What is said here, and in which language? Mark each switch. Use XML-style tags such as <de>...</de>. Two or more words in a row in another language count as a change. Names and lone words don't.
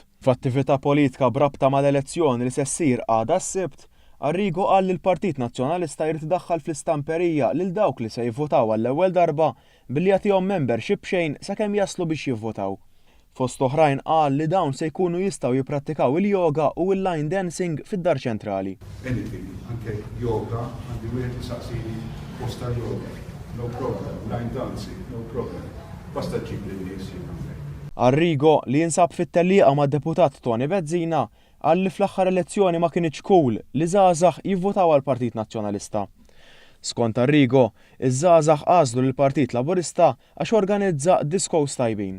<mt>F'attività politika brabta mal-elezzjoni li se ssir għada s-Sibt, Arrigo qal li l-Partit Nazzjonalista jrid iddaħħal fl-istamperija lil dawk li se jivvotaw għall-ewwel darba billi jagħtihom membership xejn sakemm jaslu biex jivvotaw. Fost oħrajn qal li dawn se jkunu jistgħu jipprattikaw il-yoga u l-</mt> <en>line dancing</en> <mt>fid-dar ċentrali. Anything, anke yoga, għandi wieħed isaqsini post tal-yoga,</mt> <en>no problem, line dancing, no problem.</en> <mt>Basta ġib lin-nies Arrigo li jinsab fit-tellieqa mad-deputat Tony Bezzina qal li fl-aħħar elezzjoni ma kienx cool li żgħażagħ jivvotaw għall-Partit Nazzjonalista. Skont Arrigo, iż-żgħażagħ għażlu lill-Partit Laburista għax organizza diskos tajbin.</mt>